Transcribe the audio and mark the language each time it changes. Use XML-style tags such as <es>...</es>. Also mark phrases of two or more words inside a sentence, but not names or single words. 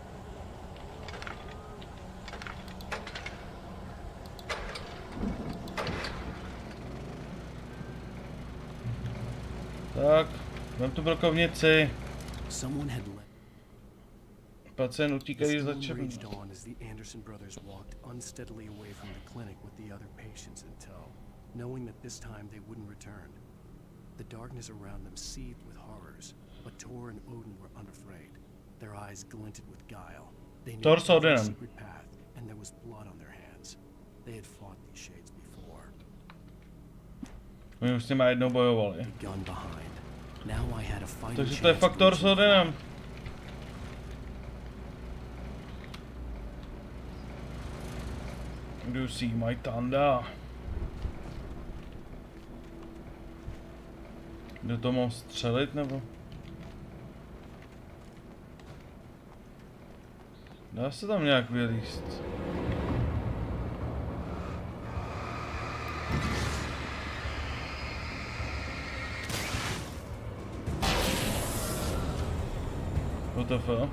<cs>Tak, vem tu brokovnici. Pacient utíkají za čem.</cs> <en>Knowing that this time they wouldn't return. The darkness around them seethed with horrors, but Tor and Odin were unafraid. Their eyes glinted with guile. They knew the secret path, and there was blood on their hands. They had fought these shades before.</en> <cs>Oni už s nimi jednou bojovali. Takže to je faktor s Odinem.</cs> <en>Do you see my thunder?</en> <cs>Jde to mám střelit, nebo? Dá se tam nějak vylíst?</cs> <en>WTF?</en>